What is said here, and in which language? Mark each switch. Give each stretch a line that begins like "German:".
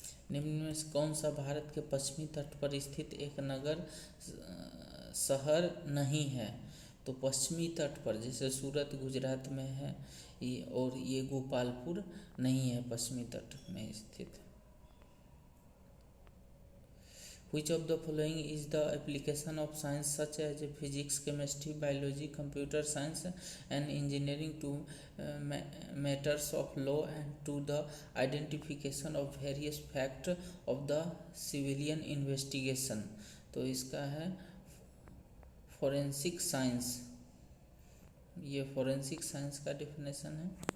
Hindi: निम्न में से कौन सा भारत के पश्चिमी तट पर स्थित एक नगर शहर नहीं है? तो पश्चिमी तट पर जैसे सूरत गुजरात में है और ये गोपालपुर नहीं है पश्चिमी तट में स्थित।
English: Which of the following is the application of science such as physics, chemistry, biology, computer science and engineering to matters of law and to the identification of various facts of the civilian investigation?
Hindi: तो इसका है forensic science. ये forensic science का definition है।